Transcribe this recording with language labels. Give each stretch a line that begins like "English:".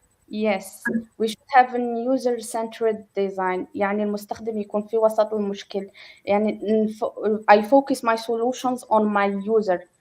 English: Yes, we should have a user-centered design.
Arabic: يعني المستخدم يكون في وسط المشكل.
English: يعني I focus my solutions on my user.